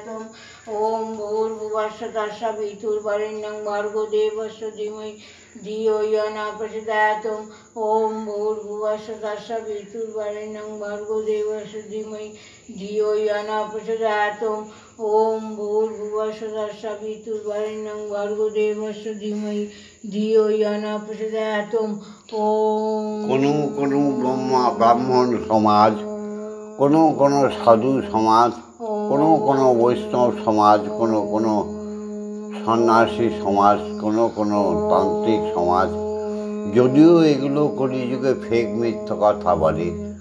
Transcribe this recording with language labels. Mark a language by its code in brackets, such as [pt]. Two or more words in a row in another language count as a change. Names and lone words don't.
[sa] ওম ভূর্ভুবস্সুঃ তস্সবিতুর্বরেণ্যং ভর্গো দেবস্য ধীমহি ধিয়ো ইয়ো নঃ প্রচোদয়াৎ। ওম ভূর্ভুবস্সুঃ তস্সবিতুর্বরেণ্যং ভর্গো দেবস্য ধীমহি ধিয়ো ইয়ো নঃ প্রচোদয়াৎ। ওম ভূর্ভুবস্সুঃ তস্সবিতুর্বরেণ্যং ভর্গো দেবস্য ধীমহি ধিয়ো ইয়ো নঃ প্রচোদয়াৎ। ওম [bn] কোনো ব্রাহ্মণ সমাজ, কোনো সাধু সমাজ, কোনো বৈষ্ণব সমাজ, কোনো সন্ন্যাসী সমাজ, কোনো তান্ত্রিক সমাজ, যদিও এগুলো কলিযুগে ফেক মিথ্যা কথা বলে,